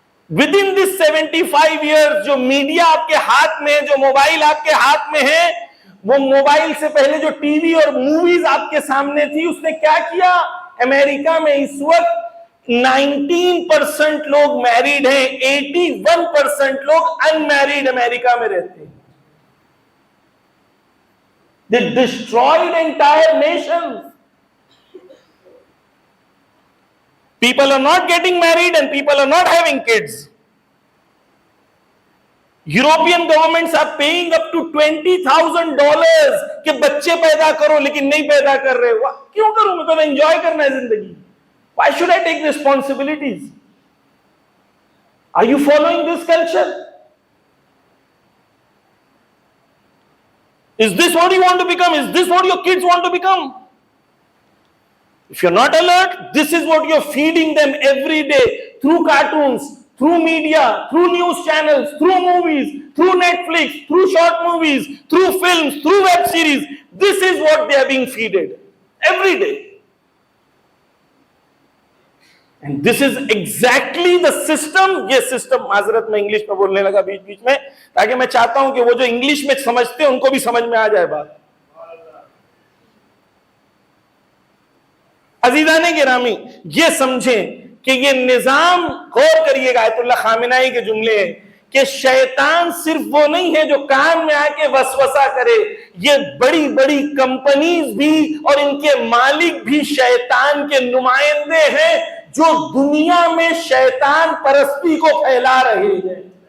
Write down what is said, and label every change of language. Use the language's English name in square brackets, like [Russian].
[English] with in this 75 years [Hindi] जो media आपके हाथ में है, जो मोबाइल आपके हाथ में है, वो मोबाइल से पहले जो टीवी और मूवीज आपके सामने थी, उसने क्या किया? अमेरिका में इस वक्त 19% लोग मैरिड हैं, 81% लोग अनमैरिड अमेरिका में रहते हैं। [English] They destroyed entire nations. People are not getting married and people are not having kids. European governments are paying up to $20,000 [Hindi] कि बच्चे पैदा करो, लेकिन नहीं पैदा कर रहे। क्यों करूं? मैं तो एंजॉय करना है जिंदगी। [English] Why should I take responsibilities? Are you following this culture? Is this what you want to become? Is this what your kids want to become? If you're not alert, this is what you're feeding them every day through cartoons, through media, through news channels, through movies, through Netflix, through short movies, through films, through web series. This is what they are being feeded every day. And this is exactly the system. [Hindi] ये system, माजरत में English में बोलने लगा बीच बीच में, ताकि मैं चाहता हूं कि वो जो इंग्लिश में समझते हैं उनको भी समझ में आ जाए बात। अजीजाने गिरामी, ये समझें कि ये निजाम, गौर करिएगा, आयतुल्लाह खामेनाई के जुमले हैं कि शैतान सिर्फ वो नहीं है जो कान में आके वसवसा करे, ये बड़ी बड़ी कंपनीज भी और इनके मालिक भी शैतान के नुमाइंदे हैं जो दुनिया में शैतान परस्ती को फैला रहे हैं।